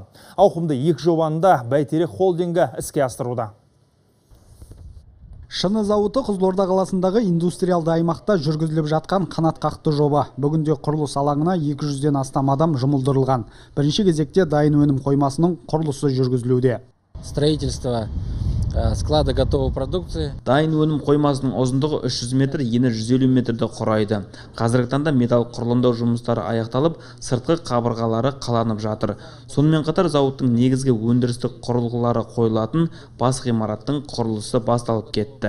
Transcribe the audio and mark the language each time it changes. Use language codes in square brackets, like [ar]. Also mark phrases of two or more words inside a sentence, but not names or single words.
[kk] Ауқымды екі жобаны да Бәйтерек холдингі іске асыруда. Шыны зауыты Қызылорда қаласындағы индустриалды аймақта жүргізіліп жатқан қанатқақты жоба. Бүгінде құрылыс алаңына 200-ден астам адам жұмылдырылған. Бірінші кезекте дайын өнім қоймасының құрылысы жүргізілуде. [ru] Строительство склада готовой продукции. [kk] Дайын өнім қоймасының ұзындығы 300 метр, ені 150 метрді құрайды. Қазіргі таңда металл құрылымдау жұмыстары аяқталып, сыртқы қабырғалары қаланып жатыр. Сонымен қатар зауыттың негізгі өндірістік құрылғылары қойылатын бас ғимараттың құрылысы басталып кетті.